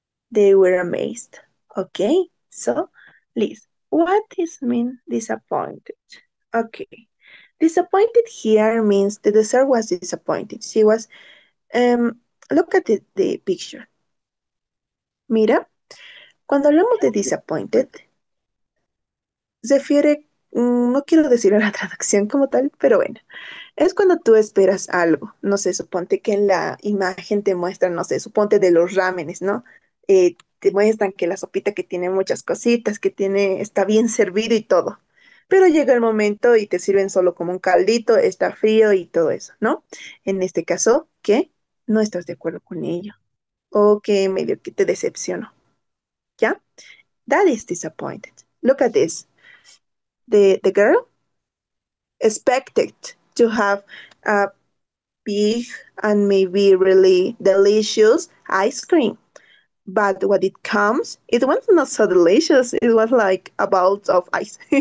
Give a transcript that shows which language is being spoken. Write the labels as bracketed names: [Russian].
[English] They were amazed. Okay, so Liz, what does mean disappointed? Okay, Disappointed here means the dessert was disappointed. She was, um, look at the picture. [Spanish] Mira, cuando hablamos de disappointed, se refiere, no quiero decir la traducción como tal, pero bueno, es cuando tú esperas algo. No sé, suponte que en la imagen te muestran, no sé, suponte de los rámenes, ¿no? Te muestran que la sopita que tiene muchas cositas, que tiene, está bien servido y todo. Pero llega el momento y te sirven solo como un caldito, está frío y todo eso, ¿no? En este caso, que no estás de acuerdo con ello o que medio que te decepcionó, ¿ya? [English] That is disappointed. Look at this. The girl expected to have a big and maybe really delicious ice cream. But when it comes, it was not so delicious. It was like a ball of ice.